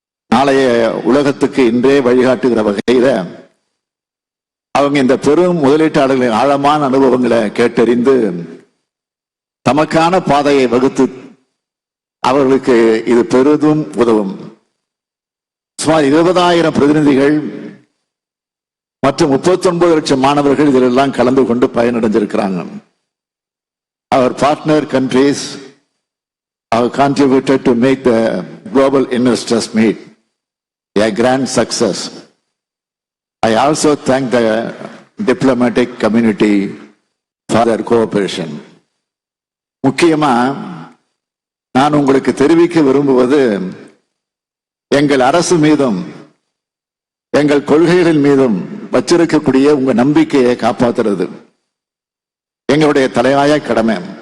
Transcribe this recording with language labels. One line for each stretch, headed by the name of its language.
Tamil: நாளைய உலகத்துக்கு இன்றே வழிகாட்டுகிற வகையில அவங்க இந்த பெரும் முதலீட்டாளர்களின் ஆழமான அனுபவங்களை கேட்டறிந்து தமக்கான பாதையை வகுத்து அவர்களுக்கு இது பெரிதும் உதவும். சுமார் 20,000 பிரதிநிதிகள் மற்றும் 39 லட்சம் மாணவர்கள் இதிலெல்லாம் கலந்து கொண்டு பயனடைஞ்சிருக்கிறாங்க.
English: Our partner countries have contributed to make the global investors meet a grand success. I also thank the diplomatic community for their cooperation.
Tamil: முக்கியமா நான் உங்களுக்கு தெரிவிக்க விரும்புவது எங்கள் அரசு மீதும் எங்கள் கொள்கைகளின் மீதும் வச்சிருக்கக்கூடிய உங்க நம்பிக்கையை காப்பாற்றுறது எங்களுடைய தலையாய கடமை.